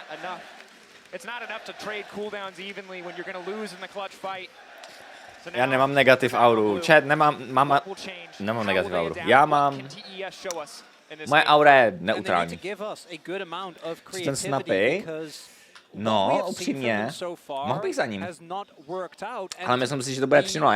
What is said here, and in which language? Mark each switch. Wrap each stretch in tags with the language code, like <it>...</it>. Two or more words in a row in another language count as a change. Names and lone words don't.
<en>enough. It's not enough to trade cooldowns evenly when you're going to lose in the clutch fight.</en> <cs>Já nemám negativ auru. Chat, nemám negativ auru. Já mám... Moje aura je neutrální. Ten snapy, no, upřímně, mohl bych za ním. Ale myslím si, že to bude 3-0.</cs>